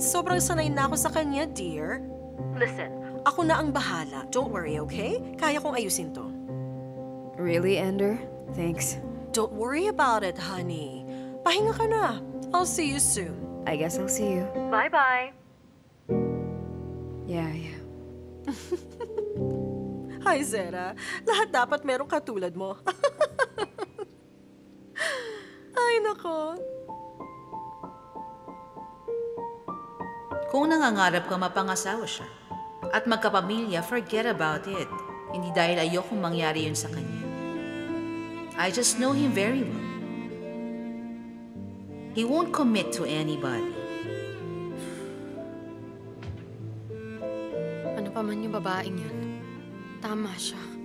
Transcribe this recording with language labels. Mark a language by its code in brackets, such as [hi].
[tl] Sobrang sanay na ako sa kanya, dear. Listen, ako na ang bahala. [en] Don't worry, okay? [tl] Kaya kong ayusin to. [en] Really, Ender? Thanks. Don't worry about it, honey. [tl] Pahinga ka na. [en] I'll see you soon. I guess I'll see you. Bye-bye. Yeah. [tl] Hi, Zera. Lahat dapat merong katulad mo. Ay, nako. Kung nangangarap ka mapangasawa siya at magkapamilya, forget about it. Hindi dahil ayokong mangyari yun sa kanya. [en] I just know him very well. He won't commit to anybody. [tl] Ano pa man yung babaeng yun, tama siya.